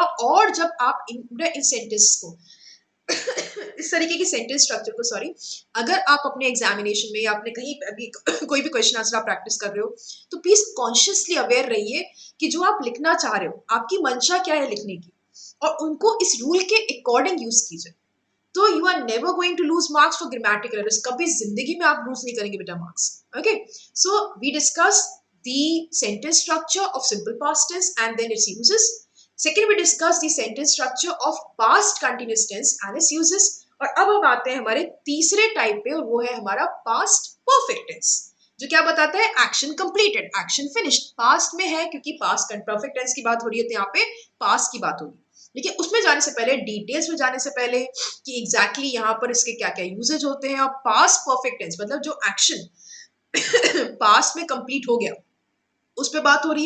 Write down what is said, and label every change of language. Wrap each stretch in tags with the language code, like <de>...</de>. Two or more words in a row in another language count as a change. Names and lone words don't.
<hi>और जब आप इन सेंटेंस को इस तरीके की</hi> <en>sentence structure</en> <hi>को, सॉरी, अगर आप अपने एग्जामिनेशन में या अपने कहीं अभी कोई भी</hi> <en>question answer</en> <hi>आप प्रैक्टिस कर रहे हो, तो प्लीज</hi> <en>consciously aware</en> <hi>रहिए कि जो आप लिखना चाह रहे हो, आपकी मंशा क्या है लिखने की, और उनको इस रूल के</hi> <en>according use</en> <hi>कीजिए।</hi> <en>तो you are never going to lose marks for grammatical errors.</en> <hi>कभी जिंदगी में आप लूज नहीं करेंगे बेटा मार्क्स।</hi> <en>okay, so we discuss the sentence structure of simple past tense and then its uses. Second, we discuss the sentence structure of past continuous tense and its uses.</en> <hi>और अब हम आते हैं हमारे तीसरे टाइप पे, और वो है हमारा</hi> <en>past perfect tense,</en> <hi>जो क्या बताता है,</hi> <en>action completed, action finished.</en> <hi>पास्ट में है क्योंकि</hi> <en>past perfect tense</en> <hi>की बात हो रही है, तो यहाँ पे पास्ट की बात होगी। लेकिन उसमें जाने से पहले, डिटेल्स में जाने से पहले कि एग्जैक्टली यहाँ पर इसके क्या क्या यूजेज होते हैं, और</hi> <en>past perfect tense</en> <hi>मतलब जो</hi> <en>action past</en> <hi>में कंप्लीट हो गया उस पर बात हो रही है।</hi>